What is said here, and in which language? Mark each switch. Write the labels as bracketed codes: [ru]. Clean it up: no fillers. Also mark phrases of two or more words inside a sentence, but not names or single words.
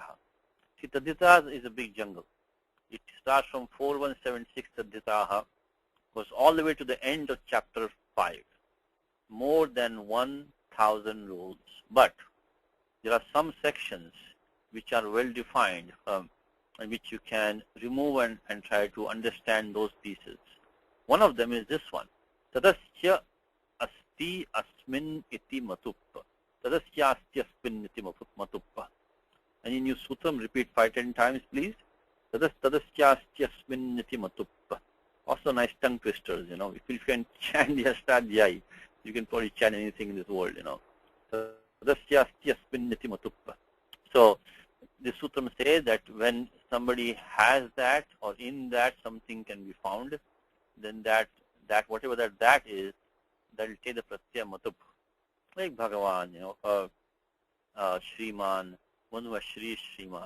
[en] See, Tadhita is a big jungle. It starts from 4176 Tadhitaha, goes all the way to the end of chapter 5. More than 1,000 rules. But there are some sections which are well defined and which you can remove and try to understand those pieces. One of them is this one. [sa] Tadasya asti asmin iti matup. Tadasyastasmin iti matup. [en] And in your sutram, repeat 5-10 times, please. [sa] Tadasyastasmin iti matup. [en] Also nice tongue twisters, you know. If you can chant Yastadhyay, you can probably chant anything in this world, you know. [sa] Tadasyastasmin iti matup. [en] So the sutram says that when somebody has that or in that something can be found, then that whatever that is, that will take the [sa] pratyaya matup. [en] Like Bhagavan, you know, [sa] Shriman, Manu Shri Shriman.